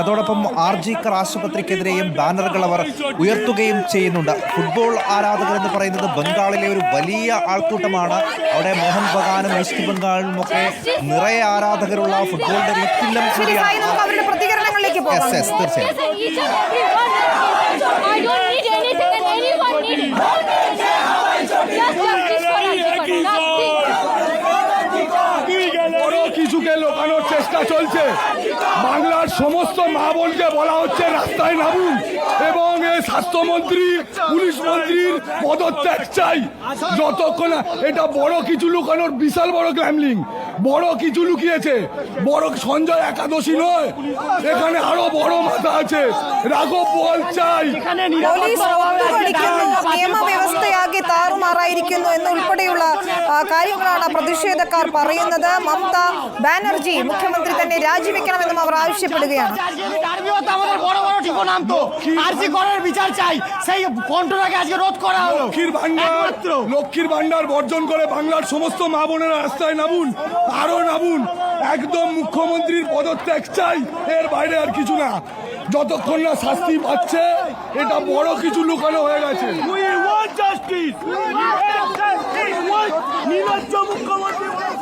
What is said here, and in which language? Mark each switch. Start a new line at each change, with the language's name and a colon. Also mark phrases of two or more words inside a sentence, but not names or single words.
Malayalam: അതോടൊപ്പം ആർജിക്കർ ആശുപത്രിക്കെതിരെയും ബാനറുകൾ അവർ ഉയർത്തുകയും ചെയ്യുന്നുണ്ട്. ഫുട്ബോൾ ആരാധകർ എന്ന് പറയുന്നത് ബംഗാളിലെ ഒരു വലിയ ആൾക്കൂട്ടമാണ്. അവിടെ മോഹൻ ബഗാനും ഈസ്റ്റ് ബംഗാളിലും ഒക്കെ നിറയെ ആരാധകരുള്ള ഫുട്ബോളിന്റെ രീതിയിലും അവരുടെ പ്രതികരണങ്ങളിലേക്ക് പോകാം.
Bangla: বড় কিছুকে লোকানোর চেষ্টা চলছে। বাংলার সমস্ত মা বোনকে বলা হচ্ছে রাস্তায় নামুন এবং স্বাস্থ্যমন্ত্রী পুলিশ মন্ত্রীর পদত্যাগ চাই। যতক্ষণ এটা বড় কিছু লুকানোর বিশাল বড় গ্যামলিং, বড় কিছু লুকিয়েছে। বড় সঞ্জয় একাদশী নয়, এখানে আরো বড় মাথা আছে। রাঘব বোয়াল চাই।
Malayalam: പോലീസ് ഒത്തുകളിക്കുന്നു, നിയമവ്യവസ്ഥയാകെ താറുമാറായിരിക്കുന്നു എന്നുൾപ്പെടെയുള്ള കാര്യങ്ങളാണ് പ്രതിഷേധക്കാർ പറയുന്നത്. മമതാ ബാനർജി മുഖ്യമന്ത്രി തന്നെ രാജിവെക്കണമെന്നും അവർ ആവശ്യപ്പെടുകയാണ്.
Bangla: লক্ষ্মীর ভান্ডার বর্জন করে বাংলার সমস্ত মা বোনেরা রাস্তায় নামুন, আরো নামুন। একদম মুখ্যমন্ত্রীর পদত্যাগ চাই, এর বাইরে আর কিছু না। যতক্ষণ না শাস্তি পাচ্ছে এটা বড় কিছু লুকানো হয়ে গেছে।
English: We want justice. We want justice. We want
Bangla: নির্লজ্জ মুখ্যমন্ত্রী